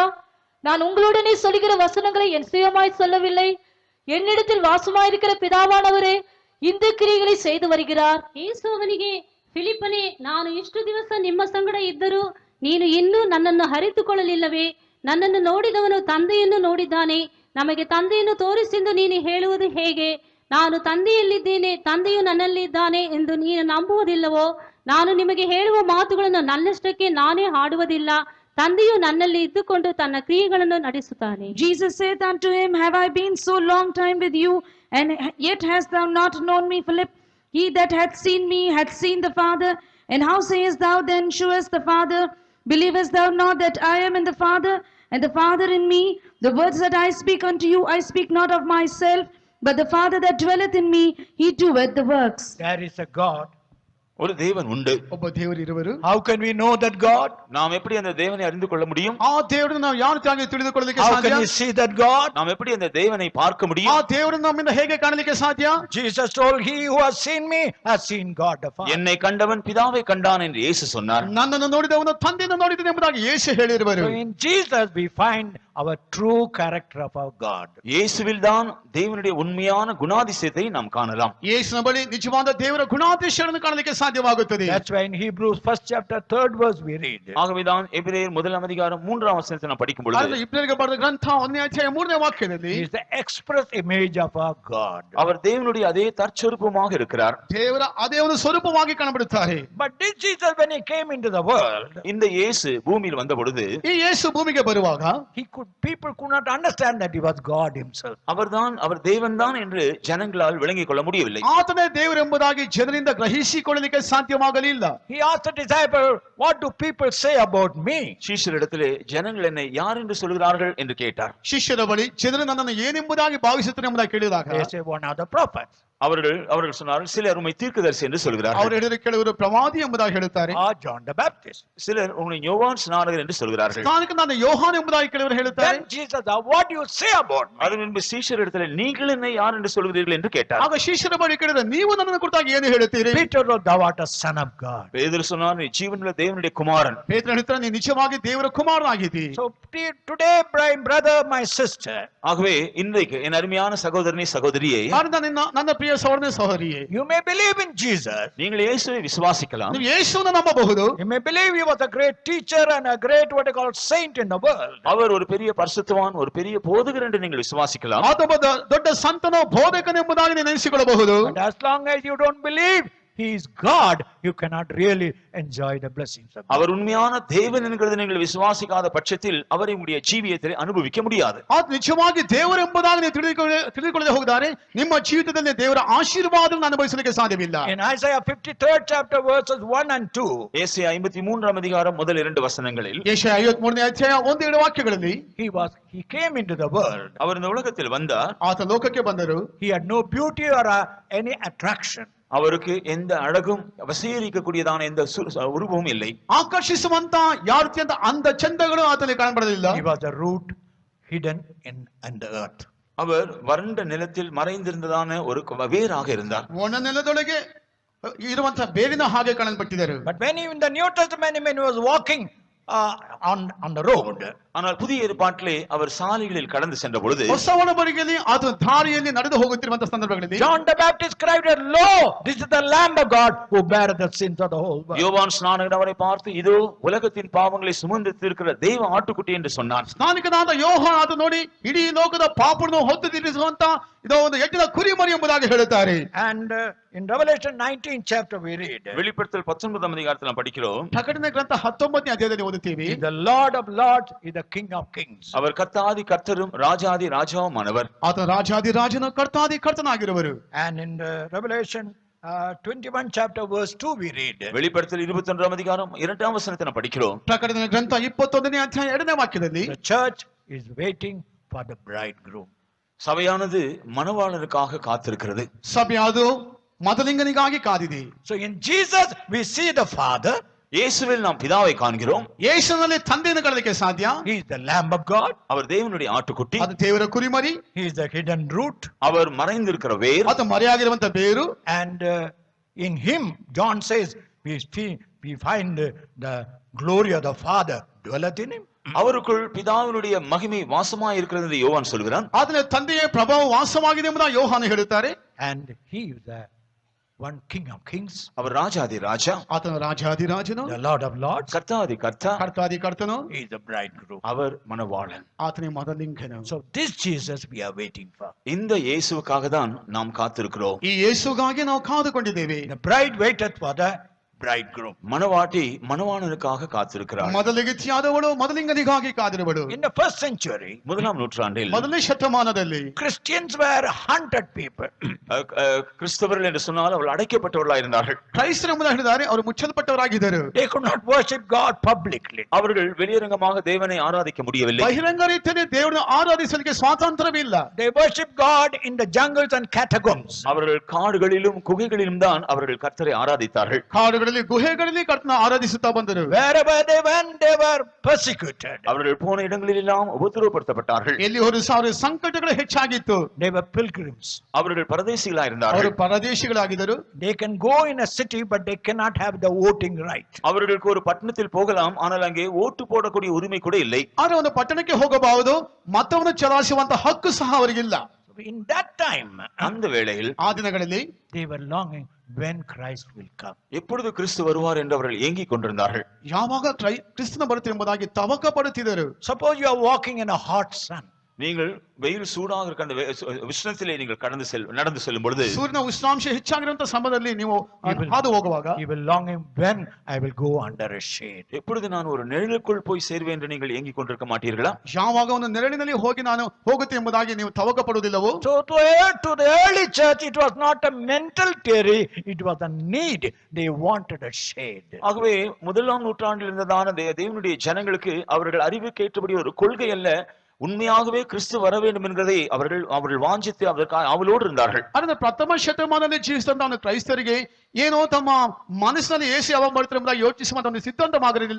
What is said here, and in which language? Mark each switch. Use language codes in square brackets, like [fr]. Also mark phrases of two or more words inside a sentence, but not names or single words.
[ta] நான் உங்களுடனே சொல்லுகிற வசனங்களை என் சுயமாய் சொல்லவில்லை. என்னிடத்தில் வாசமாயிருக்கிற பிதாவானவரே இந்த ಕ್ರಿಯೆகளை செய்து வருகிறார். [kn] ಯೇಸು ಅವನಿಗೆ, ಫಿಲಿಪ್ಪನೇ, ನಾನು ಇಷ್ಟು ದಿವಸ ನಿಮ್ಮ ಸಂಗಡ ಇದ್ದರೂ ನೀನು ಇನ್ನೂ ನನ್ನನ್ನು ಅರಿತುಕೊಳ್ಳಲಿಲ್ಲವೇ? ನನ್ನನ್ನು ನೋಡಿದವನು ತಂದೆಯನ್ನು ನೋಡಿದ್ದಾನೆ. ನಮಗೆ ತಂದೆಯನ್ನು ತೋರಿಸೆಂದು ನೀನು ಹೇಳುವುದು ಹೇಗೆ? ನಾನು ತಂದೆಯಲ್ಲಿದ್ದೇನೆ, ತಂದೆಯು ನನ್ನಲ್ಲಿದ್ದಾನೆ ಎಂದು ನೀನು ನಂಬುವುದಿಲ್ಲವೋ? ನಾನು ನಿಮಗೆ ಹೇಳುವ ಮಾತುಗಳನ್ನು ನನ್ನಷ್ಟಕ್ಕೆ ನಾನೇ ಆಡುವುದಿಲ್ಲ. ತಂದೆಯು ನನ್ನಲ್ಲಿ ಇದ್ದುಕೊಂಡು ತನ್ನ ಕ್ರಿಯೆಗಳನ್ನು ನಡೆಸುತ್ತಾನೆ. [en] Jesus said unto him, Have I been so long time with you, and yet hast thou not known me, Philip? He that hath seen me hath seen the Father. And how sayest thou then, Shewest the Father? Believest thou not that I am in the Father, and the Father in me? The words that I speak unto you, I speak not of myself, but the Father that dwelleth in me, he doeth the works. There is a God. [ta] ஒரு தேவன் உண்டு. [kn] ಒಬ್ಬ ದೇವರು ಇರುವರು. [en] How can we know that God? [ta] நாம் எப்படி அந்த தேவனை அறிந்து கொள்ள முடியும்? [kn] ಆ ದೇವರನ್ನು ನಾವು ಯಾವ ರೀತಿಯಾಗಿ ತಿಳಿದುಕೊಳ್ಳಲಿಕ್ಕೆ [en] How [kn] ಸಾಧ್ಯ? [en] can we see that God? [ta] நாம் எப்படி அந்த தேவனை பார்க்க [kn] ಆ [ta] முடியும்? [kn] ದೇವರನ್ನು ನಮ್ಮಿಂದ ಹೇಗೆ ಕಾಣಲಿಕ್ಕೆ ಸಾಧ್ಯ? [en] Jesus told, He who has seen me has seen God the Father. [ta] என்னை கண்டவன் பிதாவை கண்டான் என்று இயேசு சொன்னார். [kn] ನನ್ನನ್ನು ನೋಡಿದವನು ತಂದೆಯನ್ನು ನೋಡಿದನು ಎಂಬುದಾಗಿ ಯೇಸು ಹೇಳಿರುವರು. [en] So in Jesus we find our true character of our God. [ta] இயேசுவில் தான் தேவனுடைய உண்மையான குணாதிசயத்தை நாம் காணலாம். [kn] ಯೇಸುವಿನ ಬಳಿ ನಿಜವಾದ ದೇವರ ಗುಣಾತಿಶಯಗಳನ್ನು ಕಾಣಲಿಕ್ಕೆ ಸಾಧ್ಯವಾಗುತ್ತದೆ. [en] That's why in Hebrews 1st chapter 3rd verse we read. [ta] ஆகவேதான் எபிரேயர் 1 அதிகாரம் 3 வசனத்தை நாம் படிக்கும் பொழுது [kn] ಅದನ್ನು ಇಬ್ರಿಯರಿಗೆ ಬರೆದ ಗ್ರಂಥ 1ನೇ ಅಧ್ಯಾಯ 3ನೇ ವಾಕ್ಯದಲ್ಲಿ [en] He is the express image of our God. [ta] அவர் தேவனுடைய அதே தற்சொரூபமாக இருக்கிறார். [kn] ದೇವರ ಅದೇ ಒಂದು ಸ್ವರೂಪವಾಗಿ ಕಾಣಬಿಡುತ್ತಾರೆ. [en] But this Jesus, when he came into the world, [ta] இந்த இயேசு பூமியில் வந்த பொழுது [kn] ಈ ಯೇಸು ಭೂಮಿಗೆ ಬರುವಾಗ [en] people could not understand that he was God himself. [ta] அவர் தேவன்தான் என்று ஜனங்களால் விளங்கிக் கொள்ள முடியவில்லை. [kn] ಆತನೇ ದೇವರು ಎಂಬುದಾಗಿ ಜನರಿಂದ ಗ್ರಹಿಸಿಕೊಳ್ಳಲಿಕ್ಕೆ ಸಾಧ್ಯವಾಗಲಿಲ್ಲ. [en] He asked the disciple, what do people say about me? [ta] ಶಿಷ್ಯರಿடத்திலே ஜனங்கள் என்னை யார் என்று சொல்கிறார்கள் என்று கேட்டார். [kn] ಶಿಷ್ಯರ ಬಳಿ ಜನರು ನನ್ನನ್ನು ಏನೆಂಬುದಾಗಿ ಭಾವಿಸುತ್ತಾರೆ ಎಂಬುದಾಗಿ ಕೇಳಿದಾಗ [en] They say one of the prophets. [ta] அவர்கள் சொன்னார்கள், சிலர் உம்மை தீர்க்கதரிசி என்று சொல்கிறார்கள். [kn] ಅವರು ಹೇಳಿದ ಕೆಲವರು ಪ್ರವಾದಿ ಎಂಬುದಾಗಿ ಹೇಳುತ್ತಾರೆ. [en] Or John the Baptist. [ta] சிலர் உன்னை யோவான் ஸ்நானகர் என்று சொல்கிறார்கள். [kn] ಸ್ನಾನಕ ನಾನು ಯೋಹಾನ ಎಂಬುದಾಗಿ ಕೆಲವರು ಹೇಳುತ್ತಾರೆ. [en] Then Jesus, what do you say about me? [ta] அது முன்பு சீஷரிடத்தில் நீங்கள் என்னை யார் என்று சொல்கிறீர்கள் என்று கேட்டார். [kn] ಆಗ ಶಿಷ್ಯರ ಬಳಿ ಕೇಳಿದ್ರೆ ನೀವು ನನ್ನನ್ನು ಕುರಿತಾಗಿ ಏನು ಹೇಳುತ್ತೀರಿ? [en] Peter wrote, thou art a son of God. [ta] பேதுரு சொன்னார், நீ ஜீவனுள்ள தேவனுடைய குமாரன். [kn] ಪೇತ್ರನು ಹೇಳ್ತಾನೆ, ನೀನು ನಿಜವಾಗಿ ದೇವರ ಕುಮಾರನಾಗಿದ್ದೀ. [en] So today, my brother, my sister, [ta] ஆகவே இன்றைக்கு என் அருமையான சகோதரனே சகோதரியே, [kn] ನನ್ನ ಪ್ರಿಯ ಸಹೋದರನೇ ಸಹೋದರಿಯೇ, [en] you may believe in Jesus. [ta] நீங்கள் இயேசுவை விசுவாசிக்கலாம். [kn] ನೀವು ಯೇಸುವನ್ನು ನಂಬಬಹುದು. [en] You may believe he was a great teacher and a great what they call saint in the world. [ta] அவர் ஒரு பெரிய பரிசுத்தவான், ஒரு பெரிய போதகர் என்று நீங்கள் விசுவாசிக்கலாம். [kn] ಆತ ಒಬ್ಬ ದೊಡ್ಡ ಸಂತನೋ ಬೋಧಕನೆಂಬುದಾಗಿ ನೀವು ನೆನೆಸಿಕೊಳ್ಳಬಹುದು. [en] But as long as you don't believe he is God, you cannot really enjoy the blessings of God. [ta] அவர் உண்மையான தேவன் என்கிறது நீங்கள் விசுவாசிக்காத பட்சத்தில் அவரை உங்களுடைய ஜீவியத்தில் அனுபவிக்க முடியாது. [kn] ಆತ ನಿಜವಾಗಿ ದೇವರು ಎಂಬುದಾಗಿ ನೀವು ತಿಳಿದುಕೊಳ್ಳದೆ ಹೋಗಿದ್ದಾರೆ, ನಿಮ್ಮ ಜೀವಿತದಲ್ಲಿ ದೇವರ ಆಶೀರ್ವಾದವನ್ನು ಅನುಭವಿಸಲಿಕ್ಕೆ ಸಾಧ್ಯವಿಲ್ಲ. [en] In Isaiah 53rd chapter verses 1 and 2, [ta] ஏசாயா 53 அதிகாரம் முதல் 2 வசனங்களில் [kn] ಯೆಶಾಯ 53ನೇ ಅಧ್ಯಾಯ 1-2 ವಾಕ್ಯಗಳಲ್ಲಿ [en] he came into the world. [ta] அவர் இந்த உலகத்தில் வந்தார். [kn] ಆತ ಲೋಕಕ್ಕೆ ಬಂದರು. [en] He had no beauty or any attraction. [ta] அவருக்கு எந்த அழகும் வசீகரிக்கக்கூடியதான எந்த உருவமும் இல்லை. [kn] ಆಕರ್ಷಿಸುವಂತ ಯಾವ ರೀತಿಯಂತ ಅಂದ ಚಂದಗಳು ಆತನಿಗೆ ಕಾಣಬರಲಿಲ್ಲ. [en] He was a root hidden in the earth. [ta] அவர் வறண்ட நிலத்தில் மறைந்திருந்ததான ஒரு வேராக இருந்தார். [kn] ಒಣ ನೆಲದೊಳಗೆ ಇರುವಂತಹ ಬೇರಿನ ಹಾಗೆ ಕಾಣಲ್ಪಟ್ಟಿದ್ದರು. [en] But when he in the New Testament, when he was walking on the road, [ta] ஆனால் புதிய ஏற்பாட்டிலே அவர் சாலைகளில் கடந்து சென்ற பொழுது, [kn] ಹೊಸ ಒಡಂಬಡಿಕೆಯಲ್ಲಿ ಆತ ದಾರಿಯಲ್ಲಿ ನಡೆದು ಹೋಗುತ್ತಿರುವಂತಹ ಸಂದರ್ಭಗಳಲ್ಲಿ [en] John the Baptist cried, "Lo, this is the Lamb of God who beareth the sins of the whole world." [ta] யோவான் ஸ்நானகர் அவரை பார்த்து, இதோ உலகத்தின் பாவங்களை சுமந்து தீர்க்கிற தெய்வ ஆட்டுக்குட்டி என்று சொன்னார். [kn] ಸ್ನಾನಿಕನಾದ ಯೋಹಾನ ಆತ ನೋಡಿ ಇಡೀ ಲೋಕದ ಪಾಪವನ್ನು ಹೊತ್ತು ತೀರಿಸುವಂತ ಇದೋ ಒಂದು ಯಜ್ಞದ ಕುರಿಮರಿ ಎಂಬುದಾಗಿ ಹೇಳುತ್ತಾರೆ. [en] And in Revelation 19 chapter we read, [ta] வெளிப்படுத்தல் 19 அதிகாரத்தில் நாம் படிக்கிறோம், [kn] ಪ್ರಕಟಣೆ ಗ್ರಂಥ 19ನೇ ಅಧ್ಯಾಯದಲ್ಲಿ ಓದುತ್ತೀವಿ, [en] "He is the Lord of lords, he is the King of kings." [ta] அவர் கர்த்தாதி கர்த்தரும் ராஜாதி ராஜாவுமானவர். [kn] ಆತ ರಾಜಾದಿ ರಾಜನ ಕರ್ತಾದಿ ಕರ್ತನಾಗಿರುವರು. [en] And in Revelation 21 chapter verse 2 we read, [ta] வெளிப்படுத்தல் 21 அதிகாரம் 2 வசனத்தை நாம் படிக்கிறோம், [kn] ಪ್ರಕಟಣೆ ಗ್ರಂಥ 21ನೇ ಅಧ್ಯಾಯ 2ನೇ ವಾಕ್ಯದಲ್ಲಿ, [en] the church is waiting for the bridegroom. [ta] சபையானது மணவாளனுக்காக காத்திருக்கிறது. [kn] ಸಭೆಯಾದು ಮೊದಲಿಂಗನಿಗಾಗಿ ಕಾದಿದೆ. [en] So in Jesus we see the Father, [ta] இயேசுவில் நாம் பிதாவை காண்கிறோம். [kn] ಯೇಸುವಿನಲ್ಲಿ ತಂದೆಯನ್ನು ಕಾಣಲಿಕ್ಕೆ ಸಾಧ್ಯ. [en] He is the Lamb of God. [ta] அவர் தேவனுடைய ஆட்டுக்குட்டி. [kn] ಅದು ದೇವರ ಕುರಿಮರಿ. [en] He is the hidden root. [ta] அவர் மறைந்திருக்கிற வேர். [kn] ಅದು ಮರೆಯಾಗಿರುವಂತ ಬೇರು. [en] And in him, John says, we find the glory of the Father dwelleth in him. [ta] அவருக்குள் பிதாவினுடைய மகிமை வாசமாய் இருக்கிறது என்று யோவான் சொல்கிறான். [kn] ಅದರ ತಂದೆಯ ಪ್ರಭಾವ ವಾಸವಾಗಿದೆ ಎಂಬುದಾಗಿ ಯೋಹಾನ ಹೇಳುತ್ತಾರೆ. [en] And he is the one King of kings. [ta] அவர் ராஜாதி ராஜா. [kn] ಆತನ ರಾಜಾಧಿರಾಜನು. [en] The Lord of lords. [ta] கர்த்தாதி கர்த்தா. [kn] ಕರ್ತಾದಿ ಕರ್ತನು. [en] He is the bridegroom. [ta] அவர் மணவாளன். [kn] ಆತನೇ ಮೊದಲಿಂಗನು. [en] So this Jesus we are waiting for. [ta] இந்த இயேசுவுக்காக தான் நாம் காத்திருக்கிறோம். [kn] ಈ ಯೇಸುಗಾಗಿ ನಾವು ಕಾದುಕೊಂಡಿದ್ದೇವೆ. [en] The bride waiteth for the bridegroom. [ta] மணவாட்டி மணவாளனுக்காக காத்திருக்கிறார். [kn] ಮೊದಲಿಗತಿಯಾದವಳು ಮೊದಲಿಂಗನಿಗಾಗಿ ಕಾದಿರುವಳು. [en] In the first century, [ta] முதலாம் நூற்றாண்டில் [kn] ಮೊದಲನೇ ಶತಮಾನದಲ್ಲಿ [en] Christians were hunted people. [ta] கிறிஸ்தவர்கள் என்று சொன்னால் அவர்கள் அடைக்கப்பட்டவர்களாக இருந்தார்கள். [kn] ಕ್ರೈಸ್ತರು ಎಂಬುದಾಗಿ ಹೇಳಿದ್ದಾರೆ, ಅವರು ಮುಚ್ಚಲ್ಪಟ್ಟವರಾಗಿದ್ದರು. [en] They could not worship God publicly. [ta] அவர்கள் வெளியரங்கமாக தேவனை ஆராதிக்க முடியவில்லை. [kn] ಬಹಿರಂಗ ರೀತಿಯಲ್ಲಿ ದೇವರನ್ನು ಆರಾಧಿಸಲಿಕ್ಕೆ ಸ್ವಾತಂತ್ರ್ಯವಿಲ್ಲ. [en] They worship God in the jungles and catacombs. [ta] அவர்கள் காடுகளிலும் குகைகளிலும் தான் அவர்கள் கர்த்தரை ஆராதித்தார்கள். [kn] ಕಾಡುಗಳಲ್ಲಿ ಗುಹೆಗಳಲ್ಲಿ ಕರ್ತನ ಆರಾಧಿಸುತ್ತಾ ಬಂದರು. [en] Wherever they went, they were persecuted. [ta] அவர்கள் போன இடங்களிலெல்லாம் உபத்திரவப்படுத்தப்பட்டார்கள். [kn] ಎಲ್ಲಿ ಹೋದರೂ ಅವರ ಸಂಕಟಗಳು ಹೆಚ್ಚಾಗಿತ್ತು. [en] They were pilgrims. [ta] அவர்கள் பரதேசிகளாக இருந்தார்கள். [kn] ಅವರು ಪರದೇಶಿಗಳಾಗಿದ್ದರು. [en] They can go in a city, but they cannot have the voting right. [ta] அவர்களுக்கு ஒரு பட்டணத்தில் போகலாம், ஆனால் அங்கே ஓட்டு போடக்கூடிய உரிமை கூட இல்லை. [kn] ಆದರೆ ಒಂದು ಪಟ್ಟಣಕ್ಕೆ ಹೋಗಬಹುದು, ಮತವನ್ನು ಚಲಾಯಿಸುವಂತ ಹಕ್ಕು ಸಹ ಅವರಿಗಿಲ್ಲ. [en] In that time, [ta] அந்த வேளையில் [kn] ಆ ದಿನಗಳಲ್ಲಿ [en] they were longing when Christ will come. [ta] எப்பொழுது கிறிஸ்து வருவார் என்று அவர்கள் ஏங்கிக் கொண்டிருந்தார்கள். [kn] ಯಾವಾಗ ಕ್ರಿಸ್ತನ ಬರುತ್ತದೆ ಎಂಬುದಾಗಿ ತವಕ ಪಡುತ್ತಿದ್ದರು. [en] Suppose you are walking in a hot sun. [ta] நீங்கள் வெயில் சூடாக இருக்க அந்த உஷ்ணத்திலே நீங்கள் நடந்து செல்லும் பொழுது [kn] ಸೂರ್ಯನ ಉಷ್ಣಾಂಶ ಹೆಚ್ಚಾಗಿರುವಂತ ಸಮಯದಲ್ಲಿ ನೀವು ಹಾದು ಹೋಗುವಾಗ [en] You will longing when I will go under a shade. [ta] எப்பொழுது நான் ஒரு நிழலுக்குள் போய் சேர்வேன் என்று நீங்கள் ஏங்கிக் கொண்டிருக்க மாட்டீர்களா? [kn] ಯಾವಾಗ ಒಂದು ನೆರಳಿನಲ್ಲಿ ಹೋಗಿ ನಾನು ಹೋಗುತ್ತೆ ಎಂಬುದಾಗಿ ನೀವು ತವಕ ಪಡುವುದಿಲ್ಲವೋ? [en] So to the early church, it was not a mental theory, it was a need. They wanted a shade. [ta] ஆகவே முதலாம் நூற்றாண்டில் இருந்ததான தேவனுடைய ஜனங்களுக்கு அவர்கள் அறிவுக்கேற்றபடி ஒரு கொள்கை அல்ல, உண்மையாகவே கிறிஸ்து வர வேண்டும் என்கிறதை அவர்கள் வாஞ்சித்து அதற்காக அவளோடு இருந்தார்கள். [kn] ಆದರೆ ಪ್ರಥಮ ಶತಮಾನದಲ್ಲಿ ಜೀವಿಸಿದಂತ ಕ್ರೈಸ್ತರಿಗೆ ಏನೋ ತಮ್ಮ ಮನಸ್ಸಿನಲ್ಲಿ ಯೇಸು ಯಾವಾಗ ಬರ್ತಾರೆ ಎಂಬುದಾಗಿ ಯೋಚಿಸುವಂತ ಒಂದು ಸಿದ್ಧಾಂತವಾಗಿರಲಿಲ್ಲ.